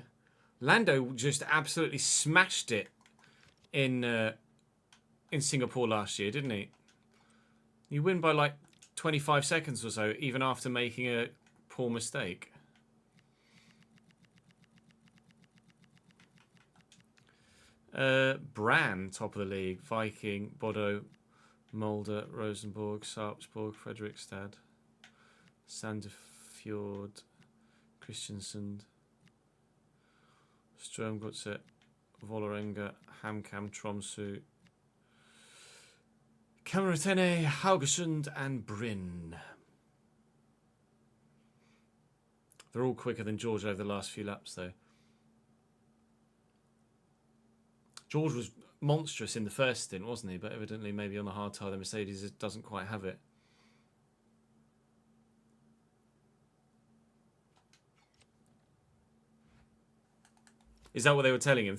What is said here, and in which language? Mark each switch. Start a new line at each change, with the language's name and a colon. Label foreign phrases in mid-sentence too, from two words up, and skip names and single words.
English: Lando just absolutely smashed it in Singapore last year, didn't he? You win by like 25 seconds or so, even after making a poor mistake. Bran, top of the league. Viking, Bodo, Mulder, Rosenborg, Sarpsborg, Fredrikstad, Sandefjord, Christiansand, Strømgodset, Vålerenga, HamKam, Tromsø, Kameratene, Haugesund and Bryn. They're all quicker than George over the last few laps though. George was monstrous in the first stint, wasn't he? But evidently maybe on the hard tire the Mercedes doesn't quite have it. Is that what they were telling him?